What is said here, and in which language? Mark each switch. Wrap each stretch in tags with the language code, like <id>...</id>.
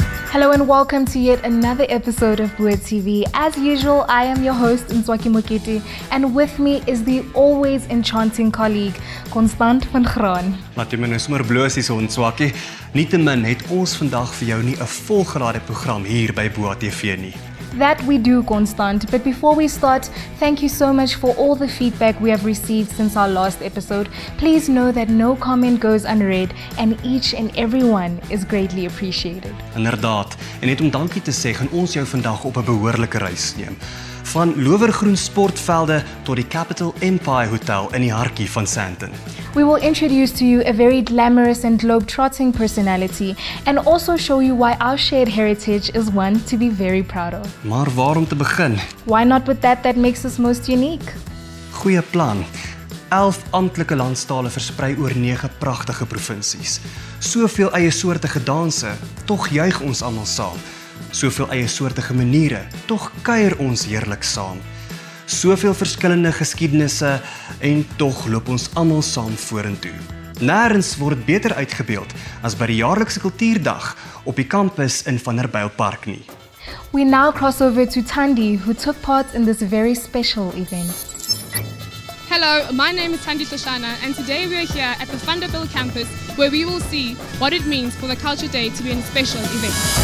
<en>Hello and welcome to yet another episode of BUAtv. As usual, I am your host, Ntswaki, and with me is the always enchanting colleague, Constant van Graan.</en> <af>Laat jy my nou sommer bloos hier so Ntswaki. Nietemin het ons vandag vir jou nie 'n volgelade program hier by BUAtv nie.</af> <en>That we do, Constant. But before we start, thank you so much for all the feedback we have received since our last episode. Please know that no comment goes unread and each and every one is greatly appreciated.</en> <af>Inderdaad. En net om dankie te sê, gaan ons jou vandag op 'n behoorlike reis neem. Van lowergroen sportvelde tot die Capital Empire Hotel in die hartjie van Sandton.</af> <en>We will introduce to you a very glamorous and globe-trotting personality and also show you why our shared heritage is one to be very proud of.</en> <af>Maar waar om te begin?</af> <en>Why not with that makes us most unique?</en> <af>Goeie plan. 11 amptelike landstale versprei oor 9 pragtige provinsies. Soveel eie soortige danse, tog juig ons almal saam. Soveel eie soortige maniere, tog kuier ons heerlik saam. Soveel verskillende geskiedenisse en tog loop ons almal saam vorentoe. Nêrens word dit beter uitgebeeld as by die jaarlikse Kultuurdag op die kampus in Vanderbijlpark nie.</af> <en>We now cross over to Thandi, who took part in this very special event. Hello, my name is Thandi Shoshana, and today we are here at the Vanderbijlpark campus where we will see what it means for the Culture Day to be a special event.</en>